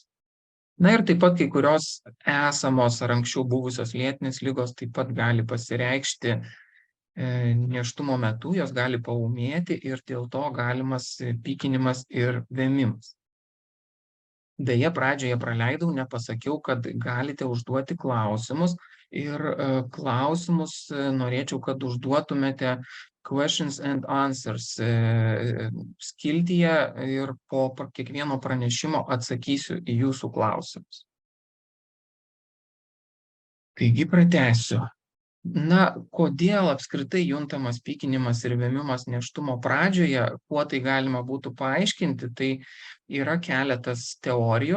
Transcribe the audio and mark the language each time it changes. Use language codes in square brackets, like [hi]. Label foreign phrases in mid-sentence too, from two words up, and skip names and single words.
[lt] Na ir taip pat kai kurios esamos ar anksčiau buvusios lėtinės ligos taip pat gali pasireikšti nėštumo metu, jos gali paūmėti ir dėl to galimas pykinimas ir vėmimas. Deja, pradžioje praleidau, nepasakiau, kad galite užduoti klausimus ir klausimus norėčiau, kad užduotumėte [en] questions and answers [lt] skiltyje ir po kiekvieno pranešimo atsakysiu į jūsų klausimus. Taigi pratęsiu. Na, kodėl apskritai juntamas pykinimas ir vėmimas nėštumo pradžioje, kuo tai galima būtų paaiškinti, tai yra keletas teorijų.